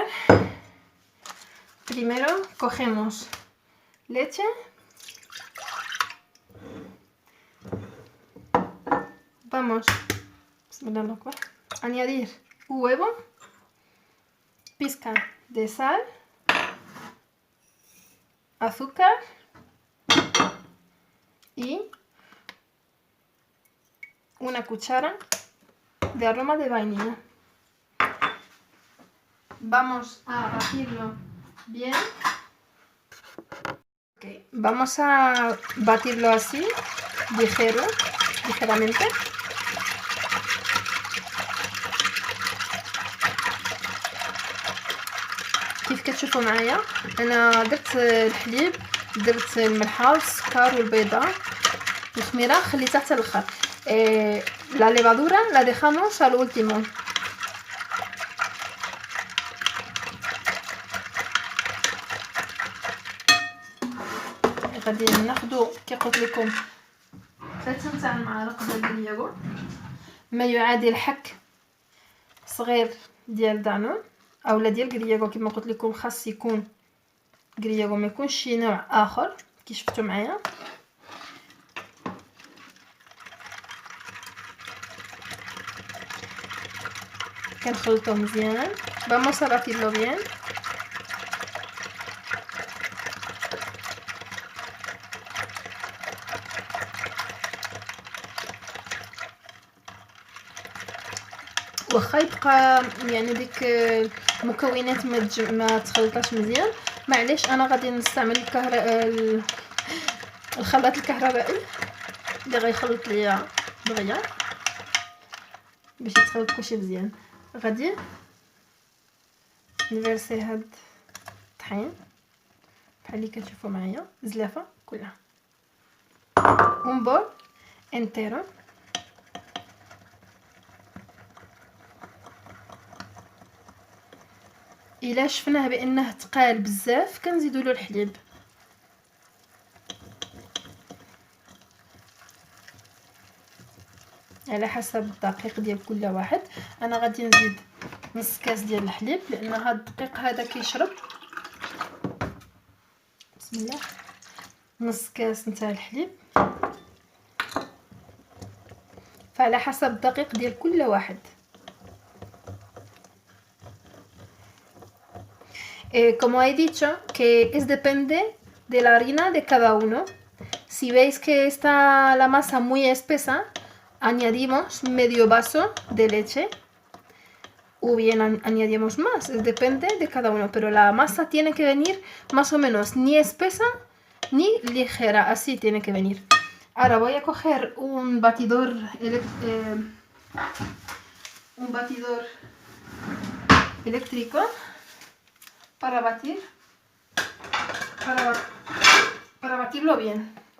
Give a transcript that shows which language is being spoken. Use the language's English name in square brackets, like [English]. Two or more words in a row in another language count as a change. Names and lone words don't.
[Spanish] Primero cogemos leche, vamos a añadir huevo, pizca de sal, azúcar y una cuchara de aroma de vainilla. Vamos a batirlo bien. Okay. Vamos a batirlo así, ligeramente. [Arabic] كيف كتشوفوا معايا انا درت الحليب، درت الملحه والسكر والبيضه والخميره، خليتها حتى الاخر. [Spanish] La levadura la dejamos al último. [Arabic] غادي ناخذوا كي قلت لكم 3 نتاع المعالق ديال الياغورت، ما يعادل حك صغير ديال دانون اولا ديال كرياغو. كما قلت لكم خاص يكون كرياغو، ما يكونش شي نوع اخر كي شفتوا معايا. كنخلطو مزيان. [Spanish] vamos a batirlo bien. [Arabic] واخا يبقى يعني ديك المكونات ما تخلطاش مزيان، معليش انا غادي نستعمل الخلاط الكهربائي اللي غيخلط ليا دغيا باش يتخلط كلشي مزيان. غادي نفرسي هاد الطحين بحال اللي كتشوفوا معايا، زلافه كلها [Spanish] un bol entero. [Arabic] الا شفناه بانه ثقال بزاف كنزيدوا له الحليب. على حسب الدقيق ديال كل واحد. انا غادي نزيد نص كاس ديال الحليب لان هذا الدقيق هذا كيشرب. بسم الله. نص كاس نتاع الحليب، فعلى حسب الدقيق ديال كل واحد. [Spanish] Como he dicho, que es depende de la harina de cada uno. Si veis que está la masa muy espesa, añadimos medio vaso de leche o bien añadimos más, depende de cada uno, pero la masa tiene que venir más o menos ni espesa ni ligera, así tiene que venir. Ahora voy a coger un batidor eléctrico para batir, para batirlo bien.